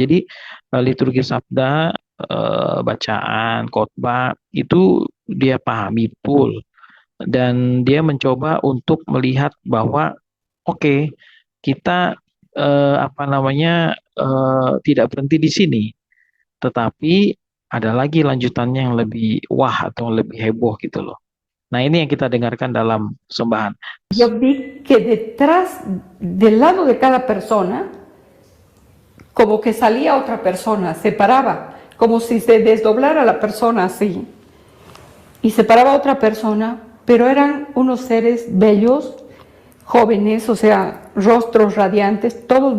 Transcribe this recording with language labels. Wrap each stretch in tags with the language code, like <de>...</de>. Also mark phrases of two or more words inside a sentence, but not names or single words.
<id>Jadi liturgi sabda, bacaan, khotbah itu dia pahami full dan dia mencoba untuk melihat bahwa oke, kita tidak berhenti di sini, tetapi ada lagi lanjutannya yang lebih wah atau lebih heboh gitu loh. Nah, ini yang kita dengarkan dalam persembahan.</id> <es>Yo vi que detrás, del lado de cada persona, como que salía otra persona, se paraba, como si se desdoblara la persona así. Y se paraba otra persona, pero eran unos seres bellos, jóvenes, o sea, rostros radiantes, todos</es>